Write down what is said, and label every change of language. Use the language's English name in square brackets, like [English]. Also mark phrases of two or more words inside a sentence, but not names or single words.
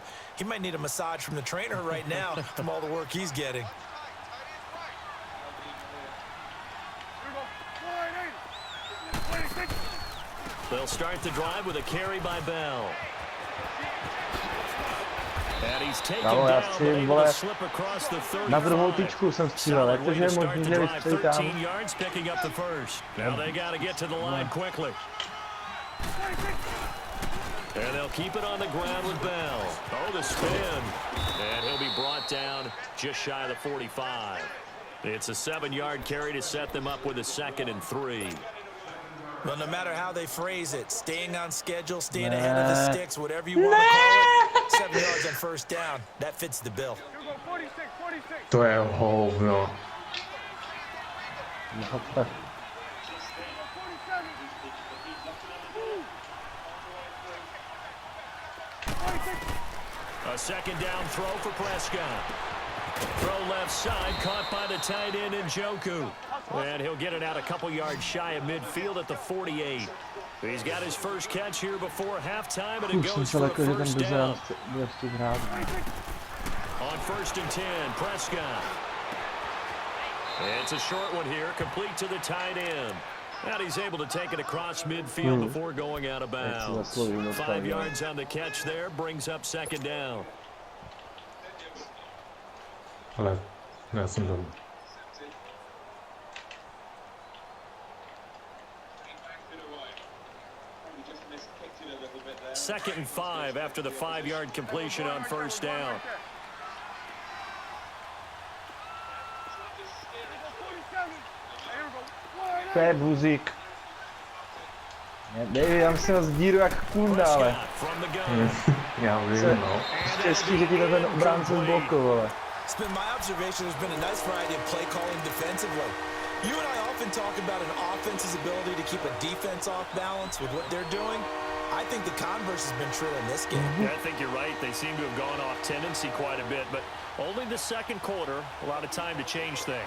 [English] He might need a massage from the trainer right now from all the work he's getting. They'll start the drive with a carry by Bell. And he's taken down, but able to slip across the 35. [Czech] Na druhou tyčku jsem střílel, jak to, že je možný, že vystřelí tam. [English] 13 yards picking up the first. Now they got to get to the line quickly. And they'll keep it on the ground with Bell. Oh, the spin. And he'll be brought down just shy of the 45. It's a 7-yard carry to set them up with a 2nd and 3. Well, no matter how they phrase it, staying on schedule, staying ahead of the sticks, whatever you want to call it, 7 yards on first down, that fits the bill. [Czech] To je hovno. [English] A 2nd down throw for Prescott. Throw left side, caught by the tight end Njoku. And he'll get it out a couple yards shy of midfield at the 48. He's got his first catch here before halftime, and it goes for a first down. On 1st and 10, Prescott. It's a short one here, complete to the tight end. And he's able to take it across midfield before going out of bounds. 5 yards on the catch there, brings up second down. [Czech] Ale já jsem doma. [English] Second and 5 after the 5-yard completion on first down. [Czech] To je buzík. Davey, já myslím, že díru jak kunda, ale. Já vím, no. Štěstí, že ti to ten obránce zblokoval, ale. [English] It's been my observation there's been a nice variety of play calling defensively. You and I often talk about an offense's ability to keep a defense off balance with what they're doing. I think the converse has been true in this game. Yeah, I think you're right. They seem to have gone off tendency quite a bit, but only the second quarter, a lot of time to change things.